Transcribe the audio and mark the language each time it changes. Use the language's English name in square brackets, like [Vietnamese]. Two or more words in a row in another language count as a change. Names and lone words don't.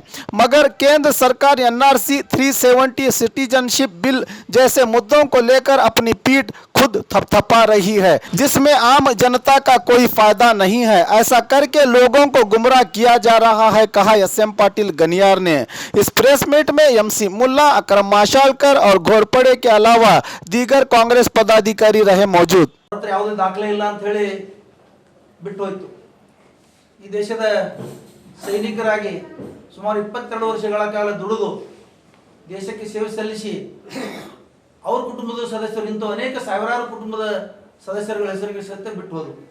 [Hindi] मगर केंद्र सरकार एनआरसी 370 [English] citizenship bill [Hindi] जैसे मुद्दों को लेकर अपनी पीठ खुद थपथपा रही है, जिसमें आम जनता का कोई फायदा नहीं है। ऐसा करके लोगों को गुमराह किया जा रहा है, कहा एसएम पाटिल गनियार ने। इस [English] press meet [Hindi] में एमसी मुल्ला, अकरम माशालकर और घोरपड़े के अलावा दीगर कांग्रेस पदाधिकारी रहे मौजूद। [Kannada] ಯಾವುದೇ ದಾಖಲೆ ಇಲ್ಲ ಅಂತ ಹೇಳಿ ಬಿಟ್ಟು ಹೋಯಿತು। ಈ ದೇಶದ ಸೈನಿಕರಾಗಿ ಸುಮಾರು 22 ವರ್ಷಗಳ ಕಾಲ ದುಡಿದು ದೇಶಕ್ಕೆ ಸೇವೆ ಸಲ್ಲಿಸಿ ಅವ್ರ ಕುಟುಂಬದ ಸದಸ್ಯರು ಇಂಥ ಅನೇಕ ಸಾವಿರಾರು ಕುಟುಂಬದ ಸದಸ್ಯರುಗಳ ಹೆಸರಿಗೆ ಸಹಿತ ಬಿಟ್ಟು ಹೋದರು।